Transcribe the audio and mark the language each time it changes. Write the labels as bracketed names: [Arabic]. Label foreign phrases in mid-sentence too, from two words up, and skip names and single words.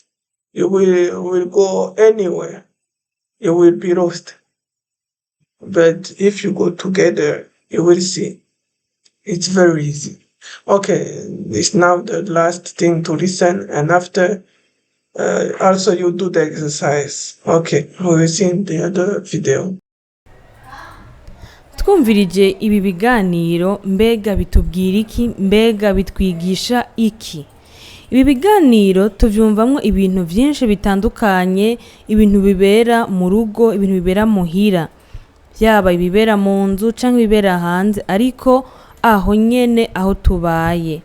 [English] You will go anywhere. You will be lost. but if you go together, you will see it's very easy. Okay, it's now the last thing to listen, and after also you do the exercise. Okay, we will see in the other video. [Rundi] twumvirije ibi biganiro mbega bitubwira iki, mbega bitwigisha iki? Ibi biganiro tuvyumvamwo ibintu vyinshi bitandukanye, ibintu bibera mu rugo, ibintu bibera muhira, byaba ibibera mu nzu canke ibibera hanze, ariko aho nyene aho tubaye.